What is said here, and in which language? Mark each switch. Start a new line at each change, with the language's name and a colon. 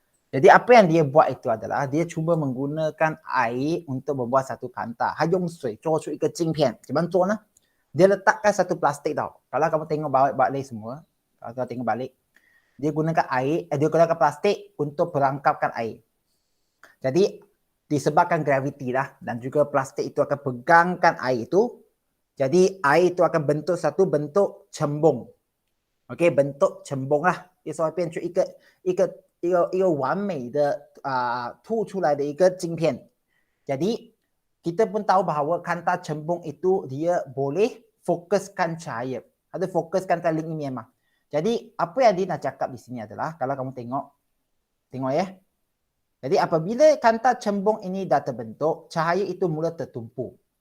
Malay: Jadi apa yang dia buat itu adalah dia cuba menggunakan air untuk membuat satu kanta.
Chinese: 他用水做出一个镜片，怎么做呢？
Malay: Dia letakkan satu plastik tau. Kalau kamu tengok balik semua, kalau kamu tengok balik, dia gunakan air, dia gunakan plastik untuk perangkapkan air. Jadi disebabkan graviti lah, dan juga plastik itu akan pegangkan air itu. Jadi air itu akan bentuk satu bentuk cembung. Okey, bentuk cembung lah.
Chinese: 就说变出一个完美的凸出来的一个镜片。
Malay: Jadi kita pun tahu bahawa kanta cembung itu dia boleh fokuskan cahaya. Ada fokuskan ke link ini memang. Jadi apa yang dia nak cakap di sini adalah, kalau kamu tengok ya. Jadi apabila kanta cembung ini dah terbentuk, cahaya itu mula tertumpu.